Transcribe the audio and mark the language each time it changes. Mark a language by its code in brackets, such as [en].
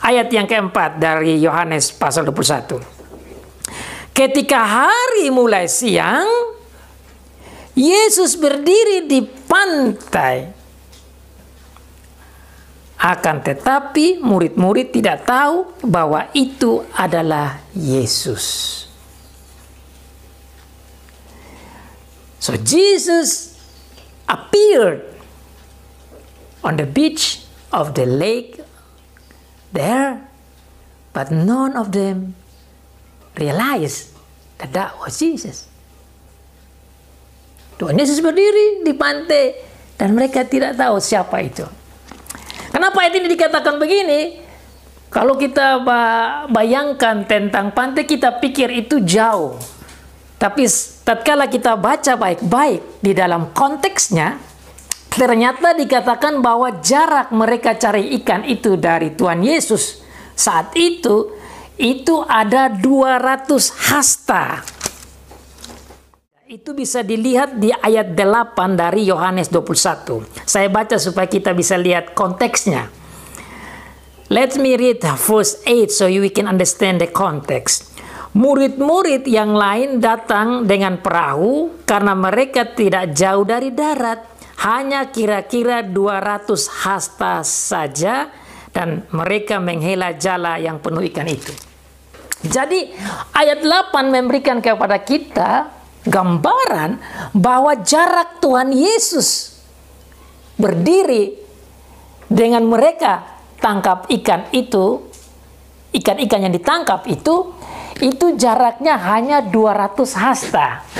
[id] Ayat yang keempat dari Yohanes pasal 21. Ketika hari mulai siang, Yesus berdiri di pantai. Akan tetapi murid-murid tidak tahu bahwa itu adalah Yesus. [en] So Jesus appeared on the beach of the lake there, but none of them realized that that was Jesus. [id] Tuhan Yesus berdiri di pantai dan mereka tidak tahu siapa itu. Kenapa ayat ini dikatakan begini? Kalau kita bayangkan tentang pantai, kita pikir itu jauh. Tapi tatkala kita baca baik-baik di dalam konteksnya, ternyata dikatakan bahwa jarak mereka cari ikan itu dari Tuhan Yesus saat itu ada 200 hasta. Itu bisa dilihat di ayat 8 dari Yohanes 21. Saya baca supaya kita bisa lihat konteksnya. [en] Let me read verse 8 so we can understand the context. [id] Murid-murid yang lain datang dengan perahu karena mereka tidak jauh dari darat. Hanya kira-kira 200 hasta saja dan mereka menghela jala yang penuh ikan itu. Jadi ayat 8 memberikan kepada kita gambaran bahwa jarak Tuhan Yesus berdiri dengan mereka tangkap ikan itu, ikan-ikan yang ditangkap itu jaraknya hanya 200 hasta.